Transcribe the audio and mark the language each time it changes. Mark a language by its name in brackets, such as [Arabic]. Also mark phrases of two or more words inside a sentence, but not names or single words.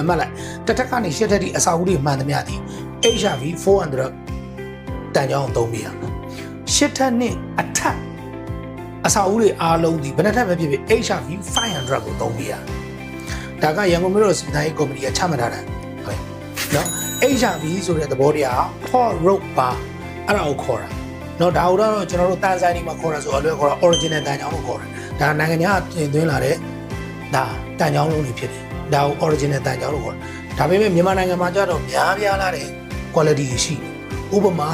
[Burmese] မှတ်လိုက်တစ်ထပ်ကနေ8ထပ်အထိအစာအုပ်တွေမှန်သမျှဒီ HRV 400တန်ကြောင်းသုံးပြရမယ်8ထပ်နဲ့အထက်အစာအုပ်တွေအားလုံးဒီဘယ်နှထပ်ပဲဖြစ်ဖြစ် HRV 500ကိုသုံးပြရဒါကရန်ကုန်မြို့တော်စီမံတိုင်းကော်မတီကချမှတ်ထားတာဟုတ်နော် HRV ဆိုတဲ့သဘောတရား [English] hot rope bar [Burmese] အဲ့ဒါကိုခေါ်တာနော် ဒါတော့ကျွန်တော်တို့တန်ဆိုင်နေမှာခေါ်တာဆိုအလွယ်ခေါ်တာ original တန်ကြောင်းလို့ခေါ်တာဒါနိုင်ငံခြားတင်သွင်းလာတဲ့ဒါတန်ကြောင်းလုံးတွေဖြစ်တယ်ဒါကို original တန်ကြောင်းလို့ခေါ်တာဒါပေမဲ့မြန်မာနိုင်ငံမှာကျတော့များပြားလာတဲ့ quality ရှိဥပမာ